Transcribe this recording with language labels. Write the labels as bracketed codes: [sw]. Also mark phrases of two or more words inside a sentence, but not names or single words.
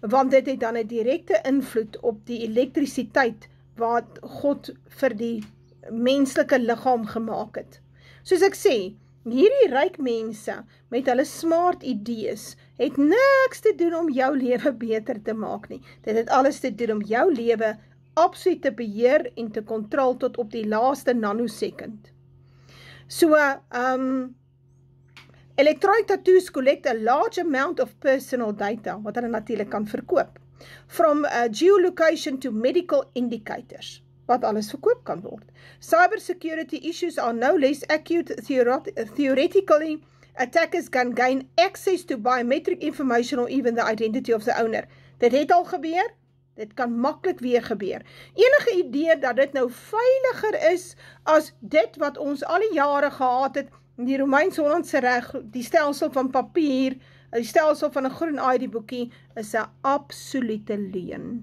[af] want dit het dan 'n direkte invloed op die elektrisiteit wat God vir die menslike liggaam gemaak het. Soos ek sê, hierdie ryk mense met hulle smart idees het niks te doen om jou lewe beter te maak nie. Dit het alles te doen om jou lewe absoluut te beheer en te kontrol tot op die laaste nanosekund. [en] So, electronic tattoos collect a large amount of personal data, [af] wat hulle natuurlik kan verkoop, [en] from geolocation to medical indicators, [af] wat alles verkoop kan word. [en] Cybersecurity issues are no less acute. Theoretically, attackers can gain access to biometric information or even the identity of the owner. [af] Dit het al gebeur, dit kan maklik weer gebeur. Enige idee dat dit nou veiliger is as dit wat ons al die jare gehad het, die Romeins-Hollandse reg, die stelsel van papier, die stelsel van 'n groen ID-boekie, is 'n absolute leuen.